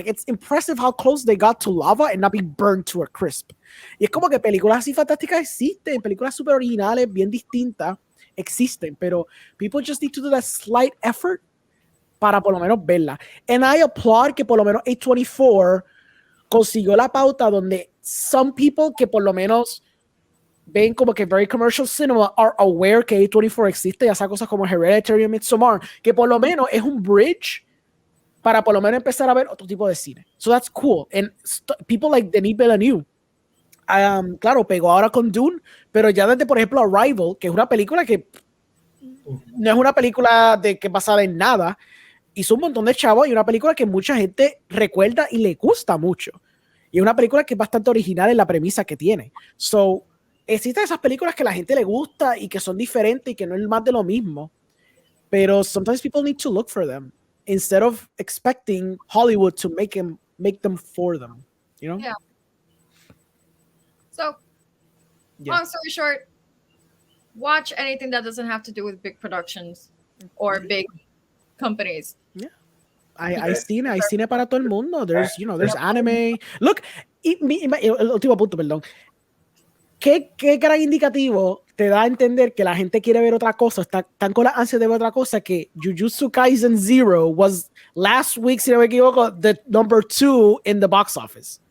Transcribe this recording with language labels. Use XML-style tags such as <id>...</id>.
<en>Like, it's impressive how close they got to lava and not being burned to a crisp.</en> <es>Y es como que películas así fantásticas existen, películas súper originales, bien distintas, existen, pero</es> <en>people just need to do that slight effort</en> <es>para por lo menos verla.</es> <en>And I applaud</en> <es>que por lo menos A24 consiguió la pauta donde</es> <en>some people</en> <es>que por lo menos ven como que</es> <en>very commercial cinema are aware</en> <es>que A24 existe, ya sea cosas como Hereditary y Midsommar, que por lo menos es un</es> <en>bridge</en> <es>para por lo menos empezar a ver otro tipo de cine.</es> <en>So that's cool. And people like</en> <es>Denis Villeneuve, claro, pegó ahora con Dune, pero ya desde, por ejemplo, Arrival, que es una película que no es una película de que basada en nada, hizo un montón de chavos, y una película que mucha gente recuerda y le gusta mucho. Y es una película que es bastante original en la premisa que tiene.</es> <en>So,</en> <es>existen esas películas que a la gente le gusta y que son diferentes y que no es más de lo mismo. Pero</es> <en>sometimes people need to look for them instead of expecting Hollywood to make them for them, you know? Yeah. So, long story short, watch anything that doesn't have to do with big productions or big companies. Yeah.</en> <es>Hay cine para todo el mundo.</es> <en>There's anime. Look,</en> <es>el último punto, perdón. ¿Qué gran indicativo te da a entender que la gente quiere ver otra cosa? Están con la ansia de ver otra cosa, que Jujutsu Kaisen Zero</es> <en>was last week,</en> <es>si no me equivoco,</es> <en>the number 2 in the box office.</en>